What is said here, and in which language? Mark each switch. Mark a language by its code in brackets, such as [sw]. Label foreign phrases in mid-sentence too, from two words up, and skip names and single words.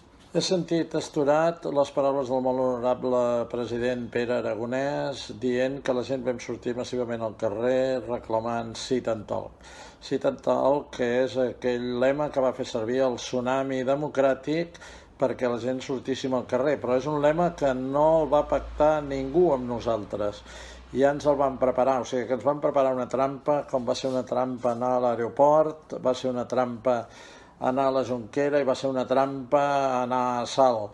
[ca] He sentit asturat les paraules del molt honorable president Pere Aragonès dient que la gent vam sortir massivament al carrer reclamant [en] sit and talk. Sit and talk, [ca] que és aquell lema que va fer servir el tsunami democràtic perquè la gent sortíssim al carrer, però és un lema que no el va pactar ningú amb nosaltres. Ja ens el van preparar, o sigui que ens van preparar una trampa, com va ser una trampa anar a l'aeroport, va ser una trampa anar a la Jonquera i va ser una trampa anar a Salt.